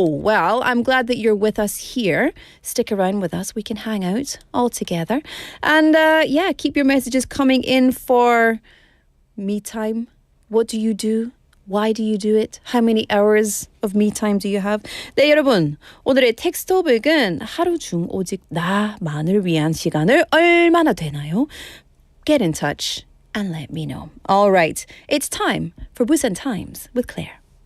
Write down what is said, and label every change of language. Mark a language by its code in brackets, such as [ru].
[en] Well, I'm glad that you're with us here. Stick around with us. We can hang out all together. And keep your messages coming in for me time. What do you do? Why do you do it? How many hours of me time do you have? [ko] 네, 여러분. 오늘의 텍스트업은 하루 중 오직 나만을 위한 시간을 얼마나 되나요? [en] Get in touch and let me know. All right. It's time for Busan Times with Claire.